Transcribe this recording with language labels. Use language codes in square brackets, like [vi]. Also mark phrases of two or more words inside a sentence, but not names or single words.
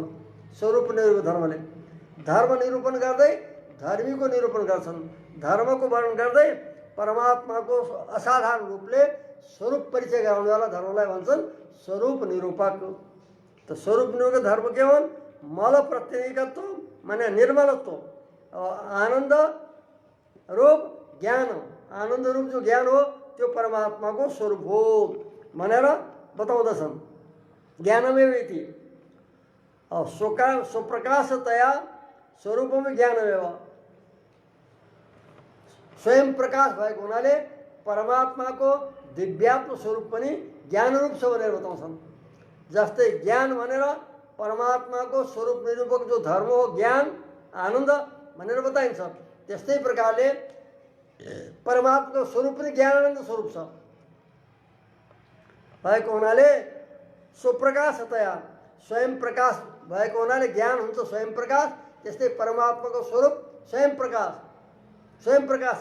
[ne] स्वरूप निरूपक धर्मले धर्म निरूपण गर्दै धर्मी को निरूपण गर्छन्। धर्म को वर्णन गर्दै परमात्मा को असाधारण रूपले स्वरूप परिचय गराउनेवाला धर्मलाई भन्छन् स्वरूप निरूपक। तो स्वरूप निरूपक धर्म के हुन्? मल प्रत्यनिकत्व माने निर्मलत्व आनंद रूप ज्ञान आनंद रूप जो ज्ञान हो त्यो परमात्मा को स्वरूप हो भनेर बताउँदछन्। [sa] ज्ञानमेव इति स्वप्रकाशतया स्वरूपमै ज्ञानमेव। [ne] स्वयं प्रकाश भएको हुनाले परमात्मा को दिव्यात्म स्वरूप पनि ज्ञान रूप छ भनेर बताउँछन्। जस्तै ज्ञान भनेर परमात्मा को स्वरूप निरूपक जो धर्म हो ज्ञान आनंद भनेर बताइन्छ। त्यस्तै प्रकारले परमात्मा स्वरूप पनि ज्ञानानन्द स्वरूप छ भएको हुनाले स्वप्रकाशतया स्वयं प्रकाश भएको हुनाले ज्ञान हुन्छ स्वयं प्रकाश। त्यस्तै परमात्माको स्वरूप स्वयं प्रकाश छ।